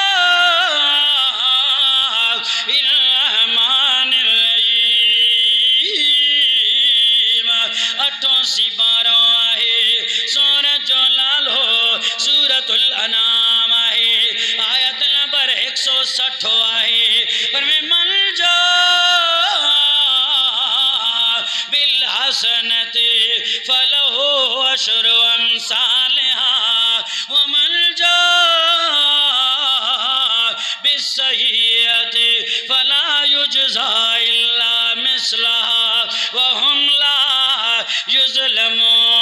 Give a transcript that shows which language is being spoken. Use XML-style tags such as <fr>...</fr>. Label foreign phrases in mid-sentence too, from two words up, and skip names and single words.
<sd>अठों बारो आहे सूरत जो नालो सूरतुल अनाम आहे आयत नंबर 160 आहे पर में</sd> <ar>من جاء بالحسنة فله عشر أمثالها ومن جاء بالسيئة فلا يجزى إلا مثلها وهم لا يظلمون</ar>